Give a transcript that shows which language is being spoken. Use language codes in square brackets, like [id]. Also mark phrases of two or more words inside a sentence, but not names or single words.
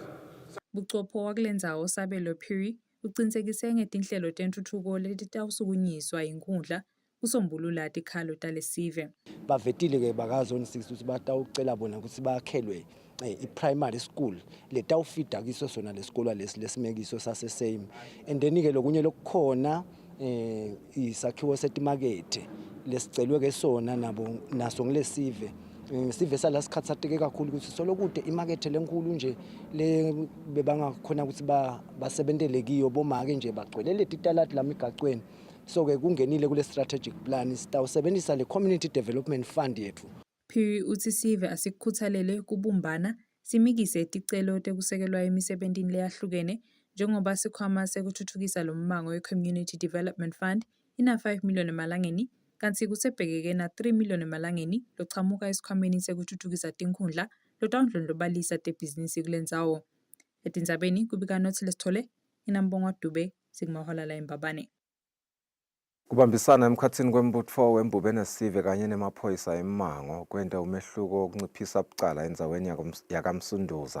[ss] Buchopho wakulendzawo Sabelo Phiri ucinisekise ngetinhlelo tentuthuko letitawusukunyiswa inkundla usombulula tikhalo talesive. Bavetile ke bakazone 6 ukuthi batawucela bona ukuthi bakhelwe i- [en] primary school [ss] letawufida kiso sona lesikolo lesimekiso sase same, [en] and then [ss] ke lokunye lokukhona isakhiwo setimakethe lesicelwe ke sona nabo naso ngilesive sive sala sikhathatheke kakhulu ukuthi solokude imakethe lenkulu nje le bebangakhona ukuthi basebentele kiyo bomake nje bagcwele letitalati lamigacweni. So ke kungenile kule [en] strategic plan [ss] sitawusebenzisa le [en] community development fund [ss] yethu. Phiri uthi sive asikukhuthalele kubumbana simikise ticelo tekusekelwa emisebentini leyahlukene njengoba sikhwama sekuthuthukisa lo mmango we-Community Development Fund ina 5 million emalangeni kanti kusebhekeke na 3 million emalangeni lochamuka esikhwameni sekuthuthukisa tinkhundla lotawundlondlobalisa tebhizinisi kulendzawo. Etindzabeni kubika Nothi Lesithole, inambongo Dube, Sigmahola la Mbabane. Kubambisana emkhathini kwembutfo wembubene sive kanye nemaphoyisa eMmango kwenta umehluko wokunciphisa bucala endzaweni yakamsunduza.